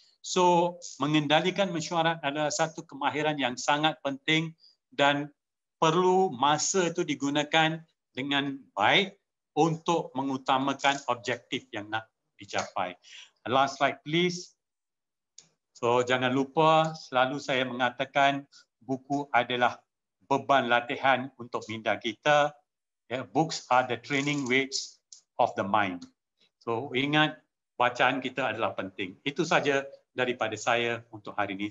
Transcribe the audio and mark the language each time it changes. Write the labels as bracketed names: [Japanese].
[Malay] So, mengendalikan mesyuarat adalah satu kemahiran yang sangat penting dan perlu masa itu digunakan dengan baik untuk mengutamakan objektif yang nak dicapai. [English] Last slide please. [Malay] So jangan lupa, selalu saya mengatakan buku adalah beban latihan untuk minda kita. [English] Books are the training weights of the mind. [Malay] So ingat, bacaan kita adalah penting. Itu saja daripada saya untuk hari ini.